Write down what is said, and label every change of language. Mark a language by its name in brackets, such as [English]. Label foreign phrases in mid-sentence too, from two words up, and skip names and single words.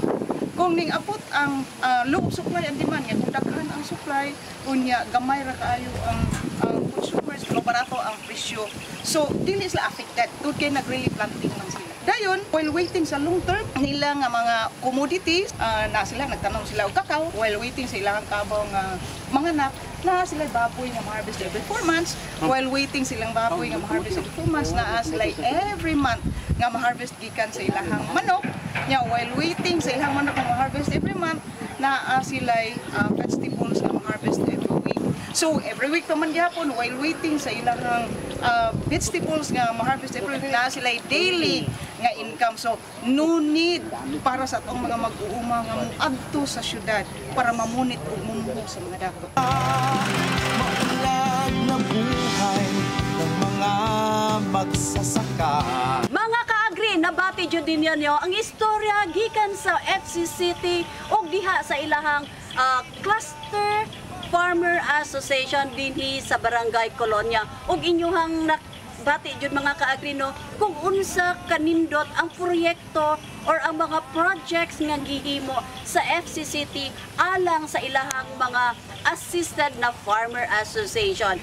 [Cebuano] Kung ning apot ang [English] low supply and demand [Cebuano] nga kung daghan ang supply unya gamay ra kaayo ang consumers pero barato ang presyo. So dili sila affected tungod kay nag-relief planting man sila. Dayon, [English] while waiting [Cebuano] sa [English] long term [Cebuano] nila nga mga commodities, na sila nagtanom sila og kakao while waiting sa ilang kabaw nga mga anak na sila baboy nga ma-harvest [English] every 4 months while waiting [Cebuano] silang baboy nga ma-harvest [English] every 4 months [Cebuano] na sila [English] every month [Cebuano] nga ma-harvest gikan sa ilahang manok nya [English] while waiting [Cebuano] sa ilang manok nga ma-harvest [English] every month [Cebuano] na sila vegetables nga ma-harvest [English] every week. [Cebuano] So [English] every week [Cebuano] naman gyapon while waiting sa ilahang vegetables nga ma-harvest [English] every week [Cebuano] na sila daily nga income. So [English] no need [Cebuano] para sa atong mga mag-uuma nga moadto sa syudad para mamunit ug mumuho sa mga dato. [Filipino] Maunlad na buhay ng mga magsasaka. [Cebuano] Mga ka-agree, nabati jud din ninyo ang istorya gikan sa FCCT ug diha sa ilahang cluster Farmer Association dinhi sa Barangay Colonia ug inyuhang bati jud mga ka-agree no kung unsa kanindot ang proyekto or ang mga projects nga gihimo sa FCCT alang sa ilahang mga assisted na Farmer Association.